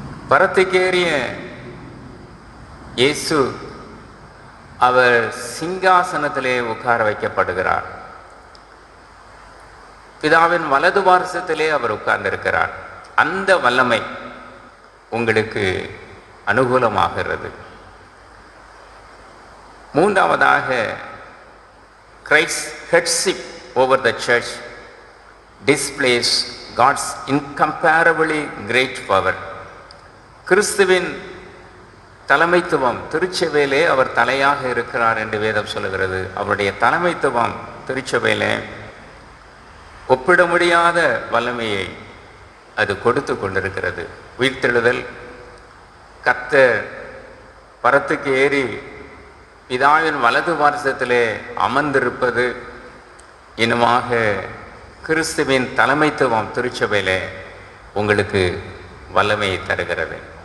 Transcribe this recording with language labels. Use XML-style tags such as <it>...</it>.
<ta>பரத்துக்கேறிய இயேசு அவர் சிங்காசனத்திலே உட்கார வைக்கப்படுகிறார். பிதாவின் வலது பார்சத்திலே அவர் உட்கார்ந்திருக்கிறார். அந்த வல்லமை உங்களுக்கு அனுகூலமாகிறது. 3வதாக</ta> <en>Christ's headship over the church displays God's incomparably great power.</en> <ta>கிறிஸ்துவின் தலைமைத்துவம், திருச்சபையிலே அவர் தலையாக இருக்கிறார் என்று வேதம் சொல்லுகிறது. அவருடைய தலைமைத்துவம் திருச்சபையிலே ஒப்பிட முடியாத வல்லமையை அது கொடுத்து கொண்டிருக்கிறது. உயிர்த்தெழுதல், கர்த்தர் பரத்துக்கு ஏறி பிதாவின் வலது பார்சத்திலே அமர்ந்திருப்பது, இன்னுமாக கிறிஸ்துவின் தலைமைத்துவம் திருச்சபையிலே உங்களுக்கு வல்லமையை தருகிறது.</ta>